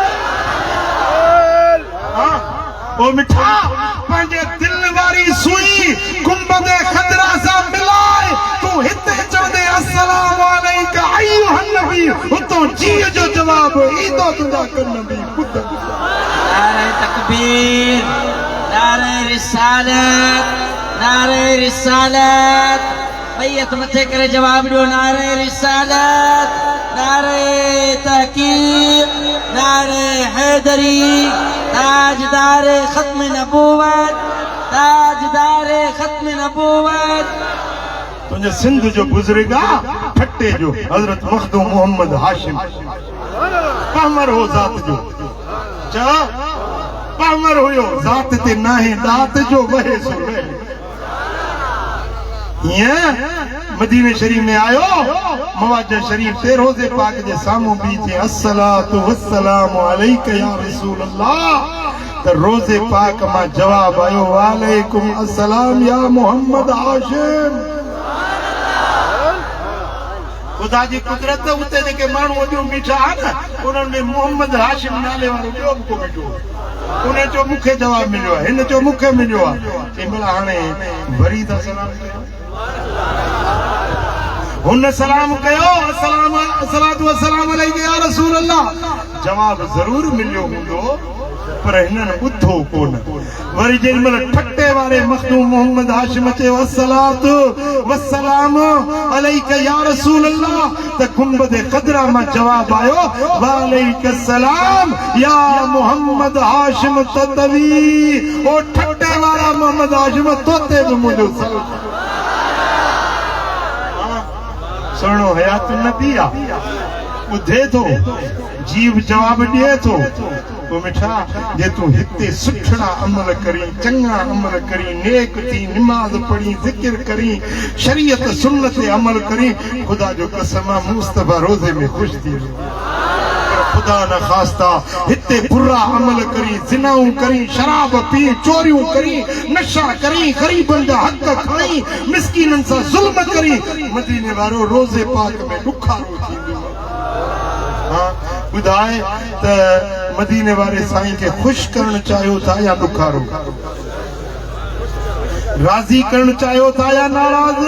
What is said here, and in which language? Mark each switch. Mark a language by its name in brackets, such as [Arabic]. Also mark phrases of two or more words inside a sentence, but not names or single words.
[Sindhi] ओ मिठा पंहिंजे दिल वारी सुई गुंबद खदरा सां मिलाए, तूं हिते चवंदे [Arabic] السلام عليكم أيها النبي, [Sindhi] उतो जीअ जो जवाब ईंदो तुंहिंजा कन में ॿुध। [Urdu] نعرۂ تکبیر، نعرۂ رسالت، نعرۂ رسالت, [Sindhi] बैयत मथे करे जवाब ॾियो। [Urdu] نعرۂ رسالت، نعرۂ تحقیق، نعرۂ حیدری، تاجدار ختم نبوت، تاجدار ختم نبوت. [Sindhi] तुंहिंजे सिंध जो बुज़ुर्गा ठट्टे जो हज़रत मखदूम मोहम्मद हाशिम पामर हो ज़ात जो, चओ पामर हुयो ज़ात ते नाहे दात जो वहे सो वहे। हीअं मदीने शरीफ में आयो, मवाज शरीफ ते रोज़े पाक जे साम्हूं बी थे [Arabic] الصلاة والسلام عليك يا رسول الله, [Sindhi] त रोज़े पाक मां जवाब आयो [Arabic] وعليكم السلام يا محمد هاشم. [Sindhi] खुदा जी कुदरत उते जेके माण्हू अॼु बीठा आहिनि उन्हनि में मोहम्मद हाशिम नाले वारो ॿियो बि को बीठो, उन चयो मूंखे जवाब मिलियो आहे, हिन चयो मूंखे मिलियो आहे। तंहिं महिल हाणे वरी था सलाम कयो, हुन सलाम कयो [Arabic] الصلاة والسلام عليك يا رسول الله, [Sindhi] जवाब ज़रूर मिलियो हूंदो पर हिननि ॿुधो कोन। वरी जेॾी महिल ठट्टे वारे मखदूम मोहम्मद हाशिम चयो [Arabic] الصلاة والسلام عليك يا رسول الله, [Sindhi] त गुंबद खदरा मां जवाब आयो [Arabic] وعليكم سلام يا محمد هاشم تتوي. [Sindhi] ओ ठट्टे वारा मोहम्मद हाशिम तोते बि मुंहिंजो सलाम सुहिणो हयात नबी आहे, ॿुधे थो जीव जवाब ॾिए थो। ओ मिठा जे तूं हिते सुठड़ा अमल करी, चङा अमल करी, नेक थी, नमाज़ पढ़ी, ज़िक्र करी, शरीयत सुन्नत ते अमल करी, खुदा जो कसम आहे मुस्तफा रोज़े में ख़ुशि थी वेंदो। [Urdu] خدا نخواستہ [Sindhi] हिते बुरा अमल करी, ज़िनाऊं करी, शराब पी, चोरियूं करी, नशा करी, ग़रीबनि जा हक़ खाई, मिस्कीननि सां ज़ुल्म करी, मदीने वारो रोज़े पाक में ॾुखारो थींदो। ॿुधाए त मदीने वारे साईं खे ख़ुशि करणु चाहियो था या ॾुखारो, राज़ी करणु चाहियो था या नाराज़?